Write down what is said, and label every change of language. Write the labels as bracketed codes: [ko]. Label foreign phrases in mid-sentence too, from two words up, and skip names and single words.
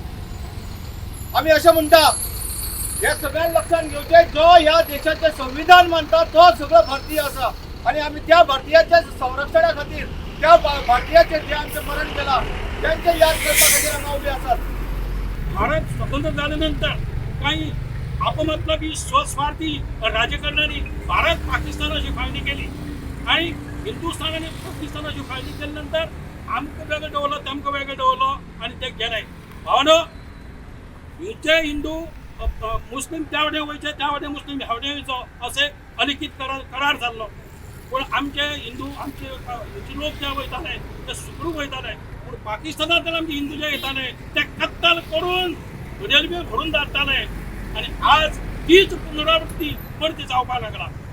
[kok] आमी अशें म्हणटा, हे सगळ्यांक लक्षात घेवचें, जो ह्या देशाचें संविधान मानता तो सगळो भारतीय आसा. आनी आमी त्या भारतीयाच्या संरक्षणा खातीर, त्या भारतीयाचें जे आमचें मरण केलां त्यांचे याद करपा खातीर हांगा उबे आसात. [mr] भारत स्वतंत्र झाल्यानंतर काही अपमतलबी स्वस्वार्थी राजकारण्यांनी भारत पाकिस्तानाची फाळणी केली आणि हिंदुस्थानाने पाकिस्तानाची फाळणी केल्यानंतर आमकं वेगळं ठेवलं, तमकं वेगळं ठेवलं आणि ते गेले. [kok] भावनो जे हिंदू मुस्लिम त्यावडे वयचे, त्यावडे मुस्लिम ह्यावडे वयचो असे अलिखित करार जाल्लो. पण आमचे हिंदू, आमचे लोक जे वयताले ते सुखरूप वयताले. पूण पाकिस्तानांत आमचे हिंदू जे येताले ते कत्तल करून रेल्वे भरून धाडटाले. आणि आज तीच पुनरावृत्ती परती जावपाक लागला.